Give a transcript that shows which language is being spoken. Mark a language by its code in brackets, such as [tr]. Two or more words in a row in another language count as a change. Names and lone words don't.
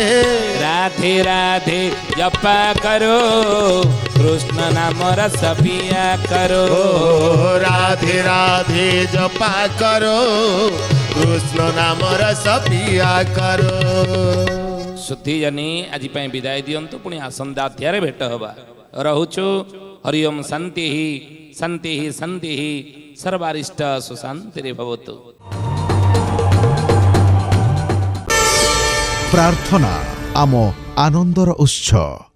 [hi] राधे राधे जपा करो कृष्ण नाम रस पिया करो राधे राधे जपा करो कृष्ण नाम रस पिया करो [or] ଶୁଦ୍ଧି ଜାଣି ଆଜି ବିଦାୟ ଦିଅନ୍ତୁ ପୁଣି ଆସନ୍ତା ଅଧ୍ୟାୟ ଭେଟ ହେବା ରହୁଛୁ [sa] हरिओम शांति शांति शांति सर्वारिष्ट सुशांति भवतु। [or] ପ୍ରାର୍ଥନା ଆମ ଆନନ୍ଦର ଉତ୍ସ।